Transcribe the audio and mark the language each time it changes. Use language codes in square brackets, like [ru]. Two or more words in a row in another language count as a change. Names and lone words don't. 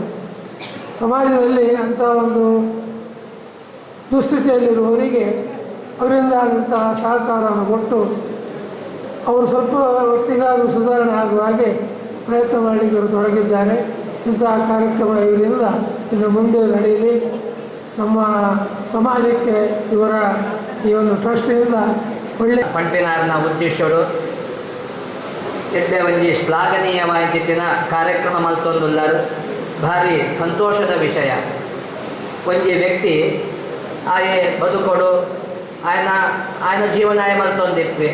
[kn] ಸಮಾಜದಲ್ಲಿ ಅಂಥ ಒಂದು ದುಸ್ಥಿತಿಯಲ್ಲಿರುವವರಿಗೆ ಅವರಿಂದ ಆದಂತಹ ಸಹಕಾರವನ್ನು ಕೊಟ್ಟು ಅವರು ಸ್ವಲ್ಪ ಹೊತ್ತಿಗಾದರೂ ಸುಧಾರಣೆ ಆಗುವ ಹಾಗೆ ಪ್ರಯತ್ನ ಮಾಡಲಿಕ್ಕೆ ಇವರು ತೊಡಗಿದ್ದಾರೆ. ಇಂತಹ ಕಾರ್ಯಕ್ರಮ ಇವರಿಂದ ಇನ್ನು ಮುಂದೆ ನಡೆಯಲಿ. ನಮ್ಮ ಸಮಾಜಕ್ಕೆ ಇವರ ಈ ಒಂದು ಟ್ರಸ್ಟಿನಿಂದ ಒಳ್ಳೆಯ [tcy] ಪಂಪಿನಾರನ ಉದ್ದೇಶರು ಎಡ್ಡೆ ಒಂಜಿ ಶ್ಲಾಘನೀಯವಾದ ಕಾರ್ಯಕ್ರಮ ಮಲ್ತೊಂದುಲ್ಲಾರು. [kn] ಭಾರಿ ಸಂತೋಷದ ವಿಷಯ. [tcy] ಒಂಜಿ ವ್ಯಕ್ತಿ ಆಯೆ ಬದುಕೊಡು ಆಯನ ಜೀವನ ಮಲ್ತೊಂದಿತ್ವಿ.